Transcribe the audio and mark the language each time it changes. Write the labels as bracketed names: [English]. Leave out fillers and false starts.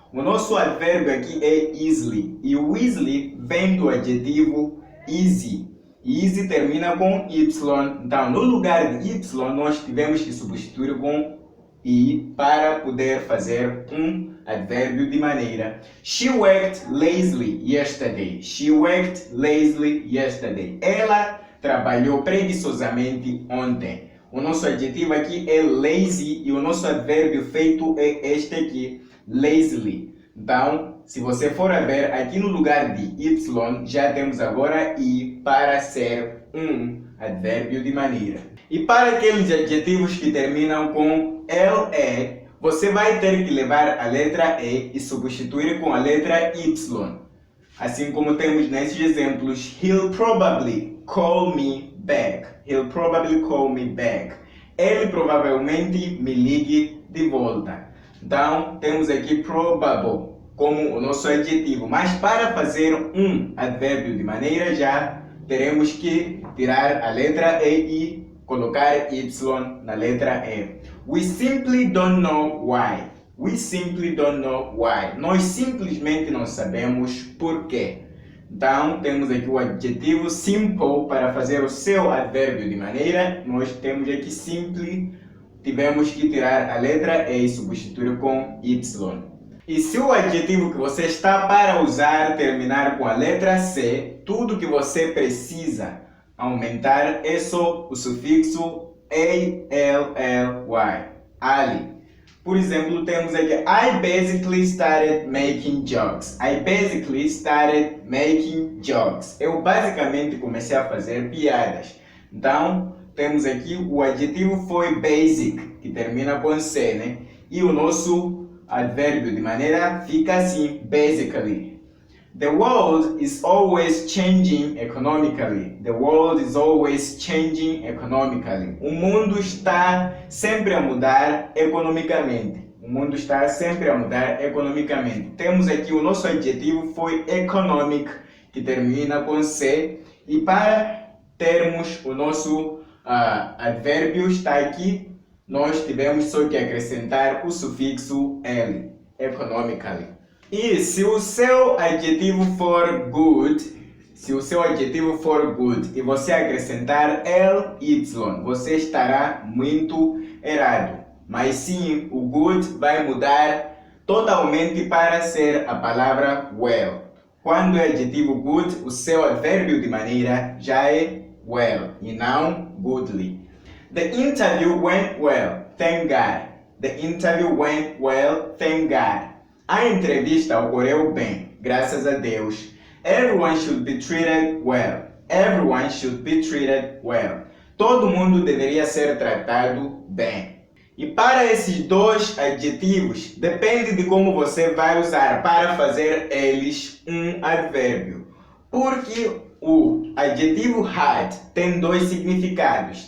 [Portuguese] O nosso advérbio aqui é easily. E o easily vem do adjetivo easy. Easy termina com y. Então, no lugar de y, nós tivemos que substituir com i para poder fazer um advérbio de maneira. [English] She worked lazily yesterday. She worked lazily yesterday. [Portuguese] Ela trabalhou preguiçosamente ontem. O nosso adjetivo aqui é lazy e o nosso advérbio feito é este aqui, lazily. Então, se você for a ver, aqui no lugar de y, já temos agora i para ser um advérbio de maneira. E para aqueles adjetivos que terminam com le, você vai ter que levar a letra E e substituir com a letra Y. Assim como temos nesses exemplos, [English] he'll probably call me back. He'll probably call me back. [Portuguese] Ele provavelmente me ligue de volta. Então, temos aqui probable como o nosso adjetivo. Mas para fazer um advérbio de maneira já, teremos que tirar a letra E e colocar Y na letra E. [English] We simply don't know why. We simply don't know why. [Portuguese] Nós simplesmente não sabemos porquê. Então, temos aqui o adjetivo simple para fazer o seu advérbio de maneira. Nós temos aqui simply, tivemos que tirar a letra E e substituir com Y. E se o adjetivo que você está para usar terminar com a letra C, tudo que você precisa aumentar é só o sufixo ALLY. Ali. Por exemplo, temos aqui [English] I basically started making jokes. I basically started making jokes. [Portuguese] Eu basicamente comecei a fazer piadas. Então, temos aqui o adjetivo foi basic, que termina com C, né? E o nosso advérbio de maneira fica assim, basically. [English] The world is always changing economically. The world is always changing economically. [Portuguese] O mundo está sempre a mudar economicamente. O mundo está sempre a mudar economicamente. Temos aqui o nosso adjetivo foi economic, que termina com C. E para termos o nosso advérbio está aqui, nós tivemos só que acrescentar o sufixo L, economically. E se o seu adjetivo for good, e você acrescentar LY, você estará muito errado. Mas sim, o good vai mudar totalmente para ser a palavra well. Quando é adjetivo good, o seu advérbio de maneira já é well e não goodly. [English] The interview went well, thank God. The interview went well, thank God. [Portuguese] A entrevista ocorreu bem, graças a Deus. [English] Everyone should be treated well. Everyone should be treated well. [Portuguese] Todo mundo deveria ser tratado bem. E para esses dois adjetivos, depende de como você vai usar para fazer eles um advérbio. Porque o adjetivo hard tem dois significados.